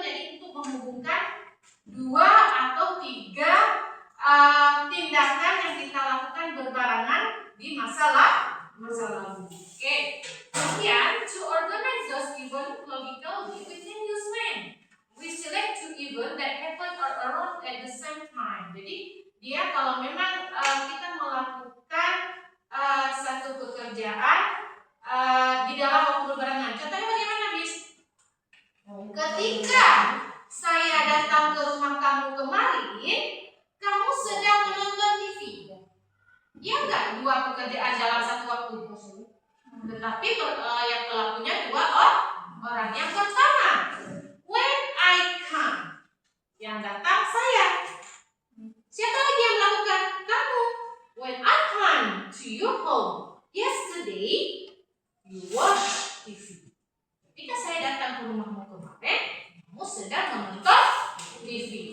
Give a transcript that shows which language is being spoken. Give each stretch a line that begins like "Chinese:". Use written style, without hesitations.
Indonesian: Jadi untuk menghubungkan dua atau tiga tindakan yang kita lakukan berbarengan di masa lalu. Oke.
English: Kemudian, to organize those events logically, we can use when. We select two events that happen or around at the same time.
Indonesian: Jadi dia kalau memang kita melakukan satu pekerjaan di dalam waktu berbarengan. Contohnya bagaimana, Bis? Ketika saya datang ke rumah kamu kemarin, kamu sedang menonton TV. Ya enggak, dua pekerjaan dalam satu waktu. Tetapi yang pelakunya dua orang. Yang pertama,
English: when I come,
Indonesian: yang datang saya. Siapa lagi yang melakukan? Kamu.
English: When I come to your home yesterday, you watch TV.
Indonesian: Ketika saya datang ke rumahmu kemarin, kamu sedang menonton TV.